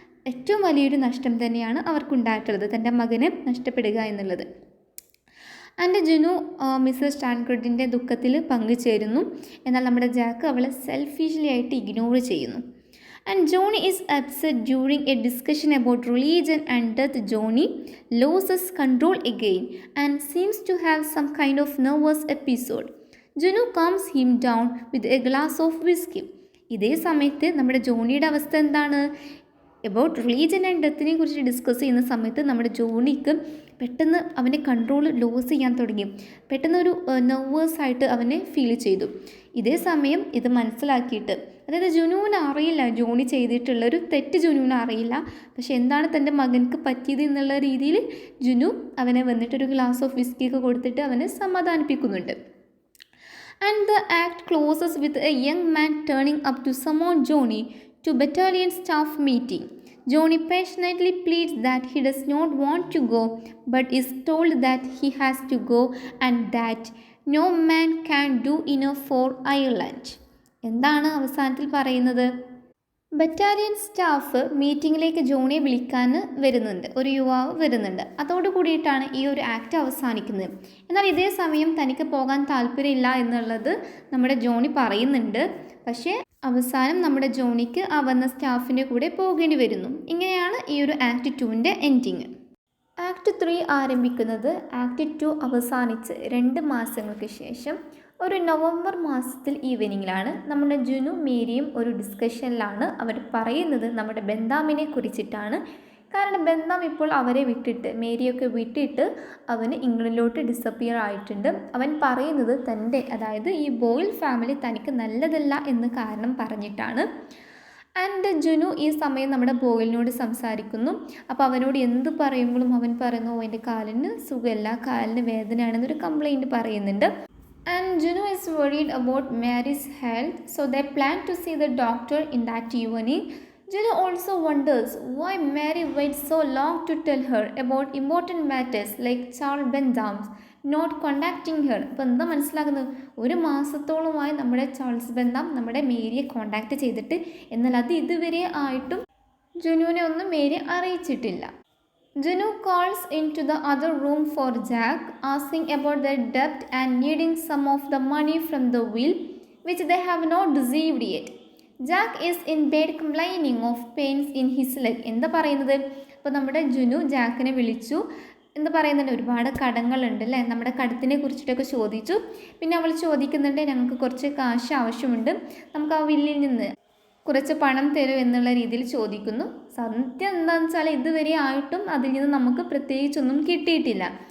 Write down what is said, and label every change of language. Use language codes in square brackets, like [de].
[ml] ഏറ്റവും വലിയൊരു നഷ്ടം തന്നെയാണ് അവർക്കുണ്ടായിട്ടുള്ളത്, തൻ്റെ മകനെ നഷ്ടപ്പെടുക എന്നുള്ളത്. ആൻഡ് ജുനു മിസ്സസ് ടാൻക്രഡിൻ്റെ ദുഃഖത്തിൽ പങ്കുചേരുന്നു. എന്നാൽ നമ്മുടെ ജാക്ക് അവളെ സെൽഫിഷ്ലി ആയിട്ട് ഇഗ്നോർ ചെയ്യുന്നു. [en] And Johnny is upset during a discussion about religion and death. Johnny loses control again and seems to have some kind of nervous episode. Juno calms him down with a glass of whiskey. [ml] ഇതേ സമയത്ത് നമ്മുടെ ജോണിയുടെ അവസ്ഥ എന്താണ്? About religion and ഡെത്തിനെ കുറിച്ച് discuss ചെയ്യുന്ന സമയത്ത് നമ്മുടെ ജോണിക്ക് പെട്ടെന്ന് അവൻ്റെ കൺട്രോൾ ലോസ് ചെയ്യാൻ തുടങ്ങി. പെട്ടെന്ന് ഒരു നെർവസായിട്ട് അവനെ ഫീൽ ചെയ്തു. ഇതേ സമയം ഇത് മനസ്സിലാക്കിയിട്ട്, അതായത് ജുനുവിന് അറിയില്ല ജോണി ചെയ്തിട്ടുള്ളൊരു തെറ്റ്, ജുനുവിന് അറിയില്ല. പക്ഷെ എന്താണ് തൻ്റെ മകൻക്ക് പറ്റിയത് എന്നുള്ള രീതിയിൽ ജുനു അവനെ വന്നിട്ടൊരു ഗ്ലാസ് ഓഫ് വിസ്കിയൊക്കെ കൊടുത്തിട്ട് അവനെ സമാധാനിപ്പിക്കുന്നുണ്ട്. [en] And the act closes with a young man turning up to summon Johnny to battalion staff meeting. Johnny passionately pleads that he does not want to go, but is told that he has to go and that no man can do enough for Ireland. [ml] എന്താണ് അവസാനത്തിൽ പറയുന്നത്? Battalion staff മീറ്റിങ്ങിലേക്ക് ജോണിയെ വിളിക്കാൻ വരുന്നുണ്ട്, ഒരു യുവാവ് വരുന്നുണ്ട്. അതോട് കൂടിയിട്ടാണ് ഈ ഒരു ആക്ട് അവസാനിക്കുന്നത്. എന്നാൽ ഇതേ സമയം തനിക്ക് പോകാൻ താല്പര്യമില്ല എന്നുള്ളത് നമ്മുടെ ജോണി പറയുന്നുണ്ട്. പക്ഷേ അവസാനം നമ്മുടെ ജോണിക്ക് ആ വന്ന സ്റ്റാഫിൻ്റെ കൂടെ പോകേണ്ടി വരുന്നു. ഇങ്ങനെയാണ് ഈ ഒരു ആക്ട് 2ൻ്റെ എൻഡിങ്. ആക്ട് 3 ആരംഭിക്കുന്നത് ആക്ട് 2 അവസാനിച്ച് 2 മാസങ്ങൾക്ക് ശേഷം ഒരു നവംബർ മാസത്തിൽ ഈവനിങ്ങിലാണ്. നമ്മുടെ ജുനു മേരിയും ഒരു ഡിസ്കഷനിലാണ്. അവർ പറയുന്നത് നമ്മുടെ ബെന്താമിനെ കുറിച്ചിട്ടാണ്. കാരണം ബെന്താം ഇപ്പോൾ അവരെ വിട്ടിട്ട്, മേരിയൊക്കെ വിട്ടിട്ട് അവന് ഇംഗ്ലണ്ടിലോട്ട് ഡിസപ്പിയർ ആയിട്ടുണ്ട്. അവൻ പറയുന്നത് തൻ്റെ, അതായത് ഈ ബോയിൽ ഫാമിലി തനിക്ക് നല്ലതല്ല എന്ന് കാരണം പറഞ്ഞിട്ടാണ്. ആൻഡ് ജുനു ഈ സമയം നമ്മുടെ ബോയിലിനോട് സംസാരിക്കുന്നു. അപ്പോൾ അവനോട് എന്ത് പറയുമ്പോഴും അവൻ പറയുന്നു എൻ്റെ കാലിന് സുഖമില്ല, കാലിന് വേദനയാണെന്നൊരു കംപ്ലൈൻറ്റ് പറയുന്നുണ്ട്. [en] And Juno is worried about Mary's health, so they plan to see the doctor in that evening. Juno also wonders why Mary waits so long to tell her about important matters like Charles Bentham's not contacting her. [ml] അപ്പോൾ എന്താ മനസ്സിലാക്കുന്നത്? ഒരു മാസത്തോളമായി നമ്മുടെ Charles Bentham നമ്മുടെ മേരിയെ contact ചെയ്തിട്ട്, എന്നാൽ അത് ഇതുവരെ ആയിട്ടും ജുനുവിനെ ഒന്നും Mary അറിയിച്ചിട്ടില്ല. [en] Juno calls into the other room for Jack, asking about their debt and needing some of the money from the will, which they have not received yet. Jack is in bed complaining of pains in his leg. [ml] എന്താ പറയുന്നത്? അപ്പോൾ നമ്മുടെ ജുനു ജാക്കിനെ വിളിച്ചു. എന്താ പറയുന്നുണ്ട്? ഒരുപാട് കടങ്ങളുണ്ട് അല്ലേ, നമ്മുടെ കടത്തിനെ കുറിച്ചിട്ടൊക്കെ ചോദിച്ചു. പിന്നെ അവൾ ചോദിക്കുന്നുണ്ട് ഞങ്ങൾക്ക് കുറച്ച് കാശ് ആവശ്യമുണ്ട്, നമുക്ക് ആ വില്ലിൽ നിന്ന് കുറച്ച് പണം തരും എന്നുള്ള രീതിയിൽ ചോദിക്കുന്നു. സത്യം എന്താണെന്ന് വെച്ചാൽ ഇതുവരെ ആയിട്ടും അതിൽ നിന്ന് നമുക്ക് പ്രത്യേകിച്ചൊന്നും കിട്ടിയിട്ടില്ല.